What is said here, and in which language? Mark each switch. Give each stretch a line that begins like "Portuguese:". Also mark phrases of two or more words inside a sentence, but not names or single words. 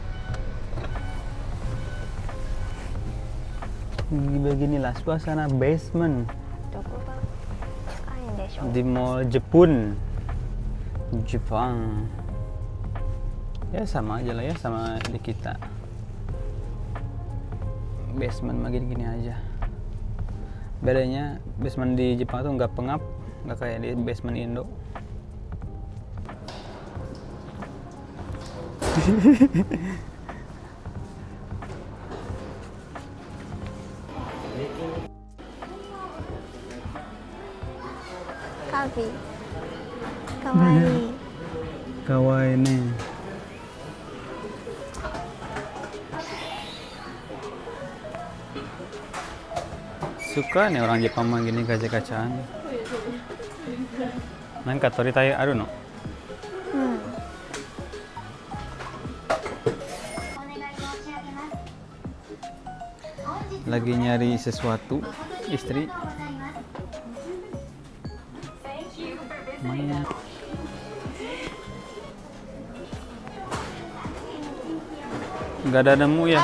Indonesian: Beginilah suasana basement di Mall Jepun, Jepang. Ya sama aja lah ya, sama di kita. Basement makin gini aja. Bedanya basement di Jepang tuh nggak pengap, nggak kayak di basement Indo. Kabi. Kawaii. Kawaii nih. Suka nih orang Jepang mah gini kaca-kacaan.
Japanese: なんか取りたいあるの?
Indonesian: Lagi nyari sesuatu, istri. Maya. Nggak ada nemu ya?